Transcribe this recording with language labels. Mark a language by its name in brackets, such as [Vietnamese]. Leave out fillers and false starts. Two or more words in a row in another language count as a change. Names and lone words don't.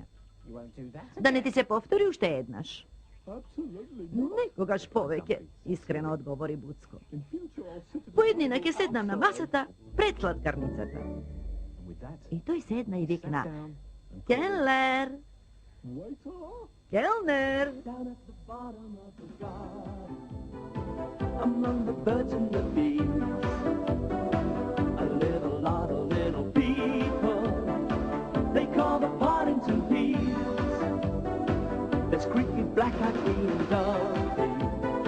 [Macedonian] Да не ти се повтори уште еднаш. Никогаш повеќе, искрено одговори Буцко. Поеднина ќе седнам на масата пред сладкарницата. И тој седна и викна: Келнер! Келнер! [English] Among the birds and the bees, a little lot of little people, they call the Partington Bees. There's cricket, black-eyed bee and dovey,